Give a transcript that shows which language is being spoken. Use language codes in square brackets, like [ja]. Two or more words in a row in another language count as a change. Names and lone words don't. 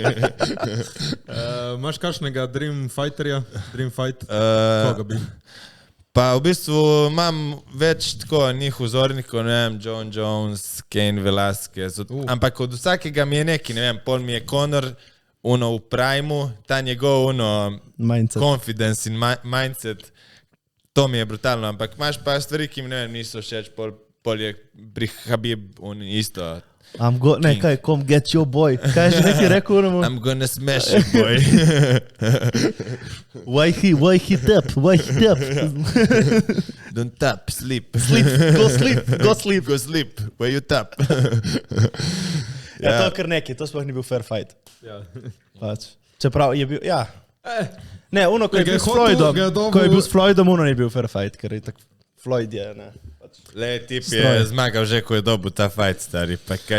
[sl] Imaš kakšnega [en] Dream Fighterja? Dream Fight? Uh, [sl] Koga bi? Pa v bistvu imam več tako njih vzornikov, ne vem, John Jones, Cain Velasquez, ampak od vsakega mi je neki, ne vem, pol mi je Conor, uno v primu, ta njegov uno Mindset. confidence in mindset, to mi je brutalno, ampak imaš pa stvari, ki mi ne vem, niso všeč, pol je pri Habib isto. Ne, kaj, [en] come get your boy. [sl] Kaj je že neki rekel? [en] I'm gonna smash you, boy. Why he tap? Don't tap, sleep. Go sleep. Go sleep, where you tap. [sl] Ja, to je kar neki, to sploh ni bil [en] fair fight. [sl] Ja. Pač. Čeprav je bil, ja. Ne, ono, ko je Ga je bil s hotel, Floydom, ga je dobil- ko je bil s Floydom, ono ni bil [en] fair fight, [sl] ker je tako Floyd je, ne. Le, tip Stroj. je zmagal že, ko je dobil ta fight, stari, pa kaj